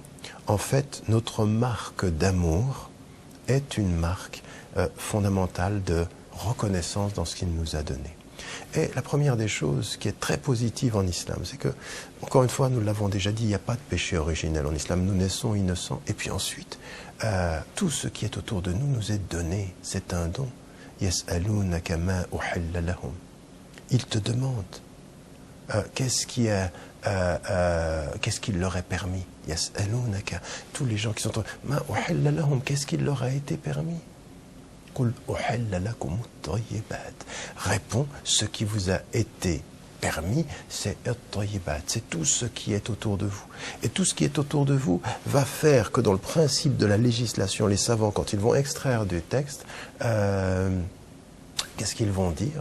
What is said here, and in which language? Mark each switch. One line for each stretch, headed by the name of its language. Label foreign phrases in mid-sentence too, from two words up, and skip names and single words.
French: En fait, notre marque d'amour est une marque fondamentale de reconnaissance dans ce qu'il nous a donné. Et la première des choses qui est très positive en islam, c'est que, encore une fois, nous l'avons déjà dit, il n'y a pas de péché originel en islam. Nous naissons innocents. Et puis ensuite, tout ce qui est autour de nous nous est donné. C'est un don.
Arabic: يسألونك ما أحل لهم.
French: Ils te demandent qu'est-ce qui leur est permis. Yas'alunaka. Tous les gens qui sont
Arabic: ما أحل لهم,
French: qu'est-ce qui leur a été permis? Réponds, ce qui vous a été permis, c'est c'est tout ce qui est autour de vous. Et tout ce qui est autour de vous va faire que dans le principe de la législation, les savants, quand ils vont extraire du texte, qu'est-ce qu'ils vont dire?